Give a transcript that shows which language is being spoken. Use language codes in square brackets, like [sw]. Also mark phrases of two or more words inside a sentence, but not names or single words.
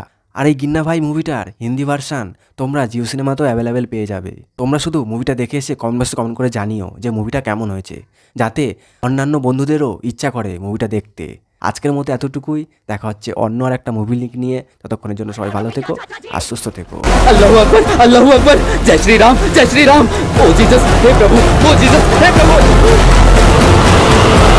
[bn] আর এই গিন্না ভাই মুভিটার হিন্দি ভার্সান তোমরা জিও সিনেমাতেও অ্যাভেলেবেল পেয়ে যাবে। তোমরা শুধু মুভিটা দেখে এসে কমেন্ট বক্সে কমেন্ট করে জানিও যে মুভিটা কেমন হয়েছে, যাতে অন্যান্য বন্ধুদেরও ইচ্ছা করে মুভিটা দেখতে। আজকের মতো এতটুকুই, দেখা হচ্ছে অন্য আর একটা মুভি লিঙ্ক নিয়ে। ততক্ষণের জন্য সবাই ভালো থেকো আর সুস্থ থেকো। [hi] अल्लाहू अकबर, अल्लाहू अकबर, जय श्री राम, जय श्री राम। ओ जीसस, हे प्रभु, ओ जीसस, हे प्रभु।